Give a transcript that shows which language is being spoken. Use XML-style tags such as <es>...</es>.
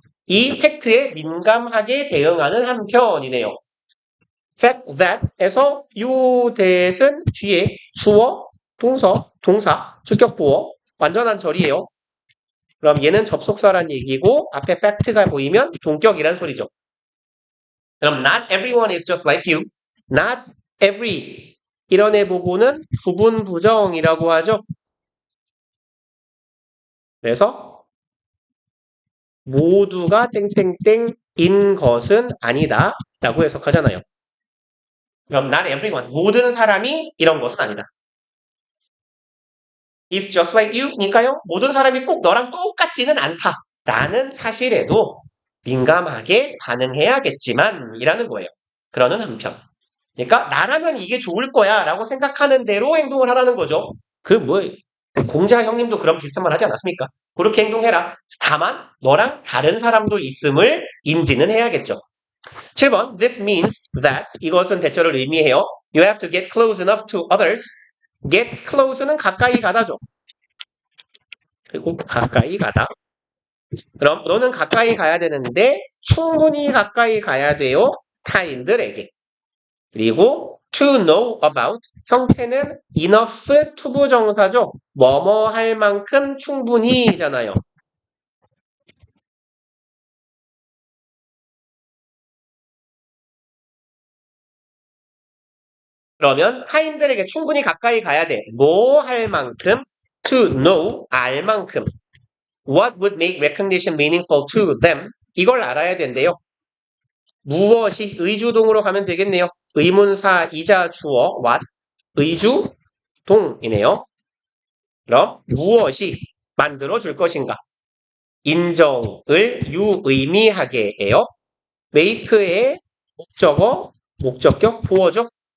<ko>이 팩트에 민감하게 대응하는 한편이네요. fact that에서 요 that은 뒤에 주어, 동사, 주격보어, 완전한 절이에요. 그럼 얘는 접속사란 얘기고 앞에 fact가 보이면 동격이란 소리죠.</ko> <en>그럼 not everyone is just like you.</en> <ko>not every 이런 애 보고는 부분 부정이라고 하죠. 그래서 모두가 땡땡땡인 것은 아니다 라고 해석하잖아요. 그럼</ko> <en>not everyone,</en> <ko>모든 사람이 이런 것은 아니다.</ko> <en>is just like you 니까요.</en> <ko>모든 사람이 꼭 너랑 똑같지는 않다 라는 사실에도 민감하게 반응해야겠지만 이라는 거예요. 그러는 한편. 그러니까 나라면 이게 좋을 거야 라고 생각하는 대로 행동을 하라는 거죠. 공자 형님도 그런 비슷한 말 하지 않았습니까? 그렇게 행동해라. 다만 너랑 다른 사람도 있음을 인지는 해야겠죠. 7번</ko> <en>This means that</en> <ko>이것은 대처를 의미해요.</ko> <en>You have to get close enough to others.</en> <ko>get close는 가까이 가다죠. 그리고 가까이 가다. 그럼 너는 가까이 가야 되는데 충분히 가까이 가야 돼요. 타인들에게. 그리고</ko> <en>to know about</en> <ko>형태는 enough 투부정사죠. 뭐뭐 할 만큼 충분히잖아요. 그러면 타인들에게 충분히 가까이 가야 돼. 뭐 할 만큼</ko> <en>to know</en> <ko>알 만큼</ko> <en>what would make recognition meaningful to them</en> <ko>이걸 알아야 된대요. 무엇이 의주동으로 가면 되겠네요. 의문사 이자 주어 what 의주동이네요. 그럼 무엇이 만들어 줄 것인가? 인정을 유의미하게 해요. make의 목적어, 목적격, 보어죠.</ko>